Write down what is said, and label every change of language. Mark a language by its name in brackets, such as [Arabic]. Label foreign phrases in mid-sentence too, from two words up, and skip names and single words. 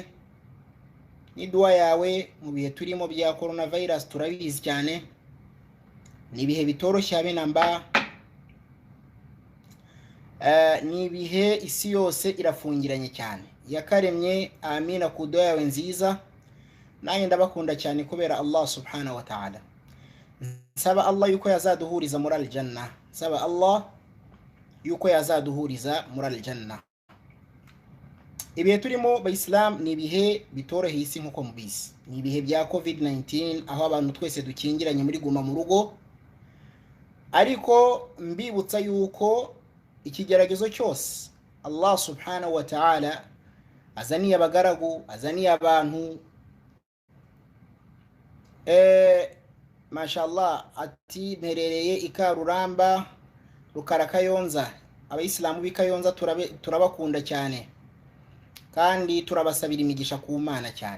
[Kinyarwanda] Ni dua yawe mu bihe turimo bya coronavirus, turabizi cyane ni ibihe bitoroshye habe namba. Ni ibihe isi yose irafungiranye cyane. Yakaremye amina ku dua yawe nziza, nanjye ndabakunda cyane kubera [Arabic] الله سبحانه وتعالى. [Kinyarwanda] Nsaba Allah yuko yazaduhuriza muri aljanna, nsaba Allah yuko yazaduhuriza muri aljanna. Ibihe turimo bayislam ni ibihe bitoroheye isi nkuko mubizi. Ni ibihe bya COVID-19, aho abantu twese dukingiranye muri guma mu rugo. Ariko mbibutsa yuko ikigeragezo cyose [Arabic] الله سبحانه وتعالى [Kinyarwanda] azaniye abagaragu, azaniye abantu, mashallah, ati mperereye ikaruramba Rukara Kayonza. Abayisilamu b'Ikayonza turabakunda cyane, kandi turabasabira imigisha ku Mana cyane.